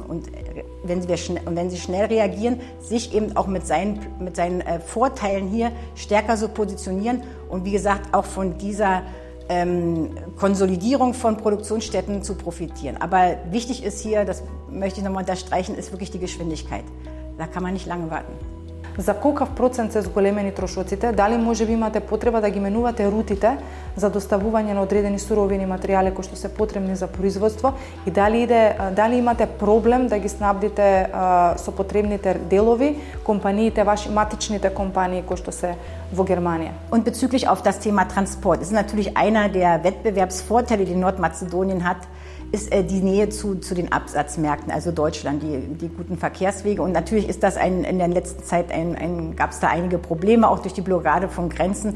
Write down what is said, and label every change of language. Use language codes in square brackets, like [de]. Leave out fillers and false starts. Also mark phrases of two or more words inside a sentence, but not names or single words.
[de] Und wenn sie schnell reagieren, sich eben auch mit seinen Vorteilen hier stärker so positionieren. Und wie gesagt, auch von dieser Konsolidierung von Produktionsstätten zu profitieren. Aber wichtig ist hier, das möchte ich nochmal unterstreichen, ist wirklich die Geschwindigkeit. Da kann man nicht lange warten. [mk] За колкав процент се зголемени трошоците? Дали може би имате потреба да ги менувате рутите за доставување на одредени суровини материјали кои што се потребни за производство и дали имате проблем да ги снабдите со потребните делови компаниите, ваши матичните компании кои што се во Германија? [de] Und bezüglich auf das Thema Transport, das ist natürlich einer der Wettbewerbsvorteile, die Nordmazedonien hat, ist die Nähe zu den Absatzmärkten, also Deutschland, die guten Verkehrswege. Und natürlich ist das in der letzten Zeit gab es da einige Probleme, auch durch die Blockade von Grenzen.